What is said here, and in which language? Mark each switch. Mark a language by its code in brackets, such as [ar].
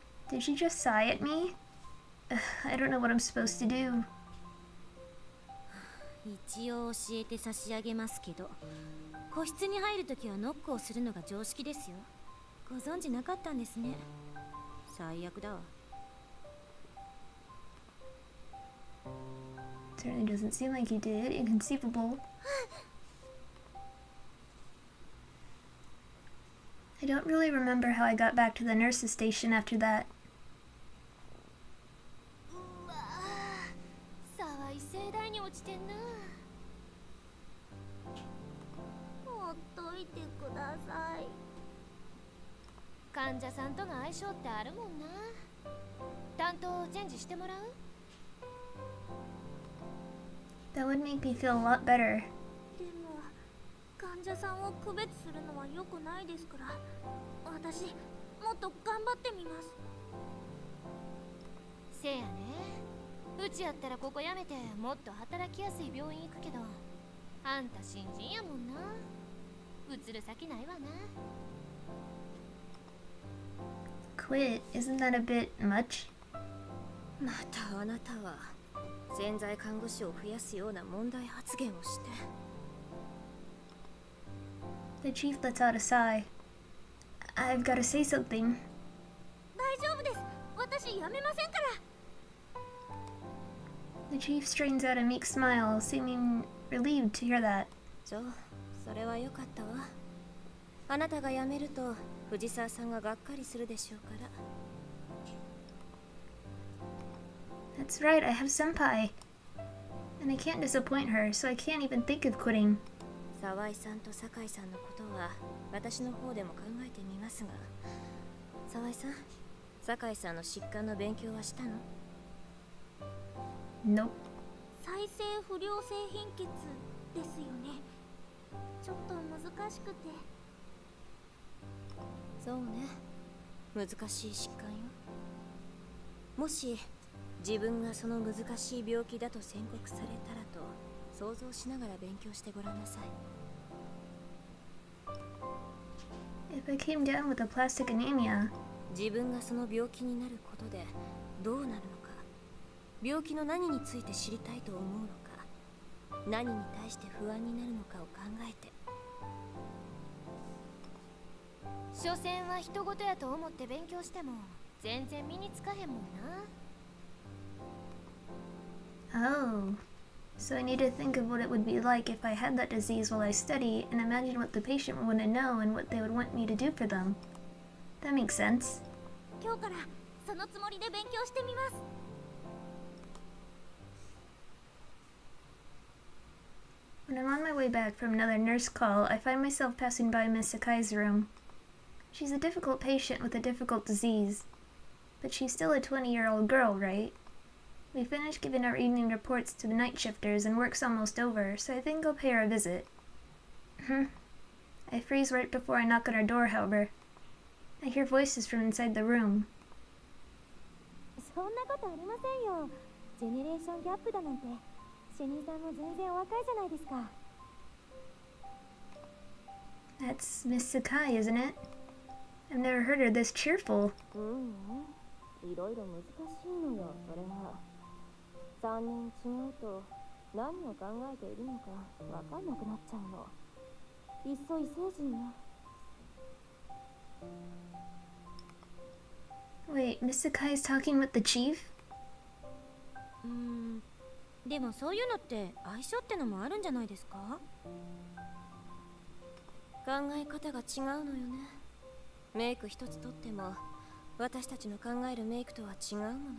[en] Did she just sigh at me? I don't know what I'm supposed to do. [ja] 一応教えて差し上げますけど、個室に入るときはノックをするのが常識ですよ。ご存知なかったんですね。最悪だわ。 [en] Certainly doesn't seem like you did. Inconceivable. I don't really remember how I got back to the nurse's station after that. [ja] うわぁ、沢井盛大に落ちてんな。ほっといてください。患者さんとの相性ってあるもんな。担当をチェンジしてもらう？ [en] That would make me feel a lot better. [ja] でも患者さんを区別するのは良くないですから、私もっと頑張ってみます。せやね。うちやったらここやめてもっと働きやすい病院行くけど、あんた新人やもんな。移る先ないわな。 [en] Quit? Isn't that a bit much? [ja] またあなたは潜在看護師を増やすような問題発言をして。 [en] The chief lets out a sigh. I've got to say something. [ja] 大丈夫です。私辞めませんから。 [en] The chief strains out a meek smile, seeming relieved to hear that. [ja] そう、それは良かったわ。あなたが辞めると藤沢さんががっかりするでしょうから。 [en] That's right, I have senpai. And I can't disappoint her, so I can't even think of quitting. [ja] 沢井さんと酒井さんのことは私の方でも考えてみますが、沢井さん、酒井さんの疾患の勉強はしたの？ [en] Nope. [ja] 再生不良性貧血ですよね。ちょっと難しくて。そうね、難しい疾患よ。もし自分がその難しい病気だと宣告されたらと想像しながら勉強してごらんなさい。 [en] If I came down with aplastic anemia, [ja] 自分がその病気になることでどうなるのか、病気の何について知りたいと思うのか、何に対して不安になるのかを考えて。所詮は人事やと思って勉強しても全然身につかへんもんな。 oh. [en] So I need to think of what it would be like if I had that disease while I study and imagine what the patient would want to know and what they would want me to do for them. That makes sense. [ja] 今日からそのつもりで勉強してみます。 [en] When I'm on my way back from another nurse call, I find myself passing by Miss Sakai's room. She's a difficult patient with a difficult disease. But she's still a 20-year-old girl, right? We finished giving our evening reports to the night shifters and work's almost over, so I think I'll pay her a visit. I freeze right before I knock on her door, however. I hear voices from inside the room. [ja] そんなことありませんよ。ジェネレーションギャップだなんて。主任さんも全然お若いじゃないですか。 [en] That's Miss Sakai, isn't it? I've never heard her this cheerful. [ja] いろいろ難しいのよ、それが。3人違うと何を考えているのかわかんなくなっちゃうの。いっそ異星人よ。 [en] Wait, Miss Sakai's talking with the chief? [ja] でもそういうのって相性ってのもあるんじゃないですか？考え方が違うのよね。メイク一つとっても私たちの考えるメイクとは違うもの。